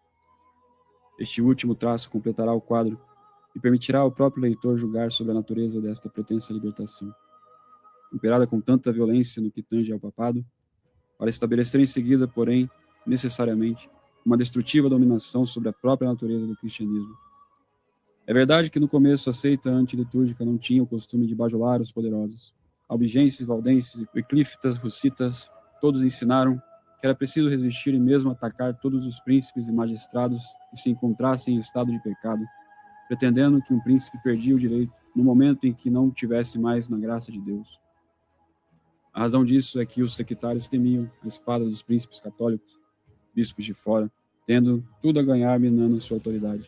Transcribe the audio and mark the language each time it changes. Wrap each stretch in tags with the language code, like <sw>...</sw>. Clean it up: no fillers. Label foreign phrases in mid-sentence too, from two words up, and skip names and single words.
<pt>Este último traço completará o quadro e permitirá ao próprio leitor julgar sobre a natureza desta pretensa libertação, operada com tanta violência no que tange ao papado, para estabelecer em seguida, porém, necessariamente, uma destrutiva dominação sobre a própria natureza do cristianismo. É verdade que no começo a seita antilitúrgica não tinha o costume de bajular os poderosos. Albigenses, valdenses, eclífitas, russitas, todos ensinaram que era preciso resistir e mesmo atacar todos os príncipes e magistrados que se encontrassem em estado de pecado, pretendendo que um príncipe perdia o direito no momento em que não tivesse mais na graça de Deus. A razão disso é que os sectários temiam a espada dos príncipes católicos, bispos de fora, tendo tudo a ganhar minando sua autoridade.</pt>